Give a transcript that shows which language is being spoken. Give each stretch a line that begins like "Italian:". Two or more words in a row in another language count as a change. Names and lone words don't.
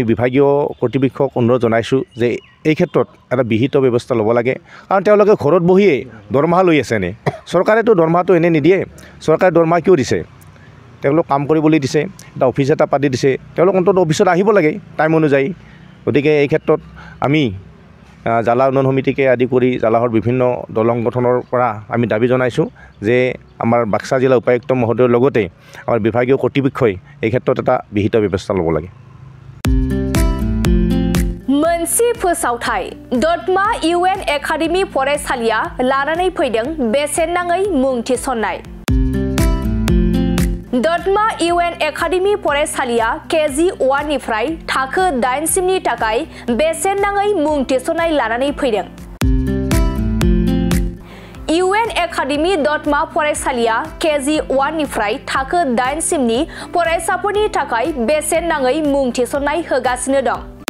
Assamese: বিভাগীয় কৰ্তৃপক্ষক অনুৰোধ জনাইছোঁ যে এই ক্ষেত্ৰত এটা বিহিত ব্যৱস্থা ল'ব লাগে কাৰণ তেওঁলোকে ঘৰত বহিয়ে দৰমহা লৈ আছে নে চৰকাৰেতো দৰমহাটো এনে নিদিয়ে চৰকাৰে দৰমহা কিয় দিছে তেওঁলোক কাম কৰিবলৈ দিছে এটা অফিচ এটা পাতি দিছে তেওঁলোক অন্তত অফিচত আহিব লাগে টাইম অনুযায়ী গতিকে এই ক্ষেত্ৰত আমি জালা উন্নয়ন সমিতিকে আদি কৰি জালাহৰ বিভিন্ন দল সংগঠনৰ পৰা আমি দাবী জনাইছোঁ যে আমাৰ বাক্সা জিলা উপায়ুক্ত মহোদয়ৰ লগতে আমাৰ বিভাগীয় কৰ্তৃপক্ষই এই ক্ষেত্ৰত এটা বিহিত ব্যৱস্থা ল'ব লাগে
Bodo: मोनसे फोसावथाय दतमा UN एकाडेमी फरायसालिया लानानै फैदों बेसेन नाङै मुं थिसननाय दतमा UN एकाडेमी फरायसालिया KG1 निफ्राय थाखो 8 सिमनि थाखाय बेसेन नाङै मुं थिसननाय लानानै फैदों UN एकाडेमी दतमा फरायसालिया KG1 निफ्राय थाखो 8 सिमनि फरायसाफोरनि थाखाय बेसेन नाङै मुं थिसननाय होगासिनो दं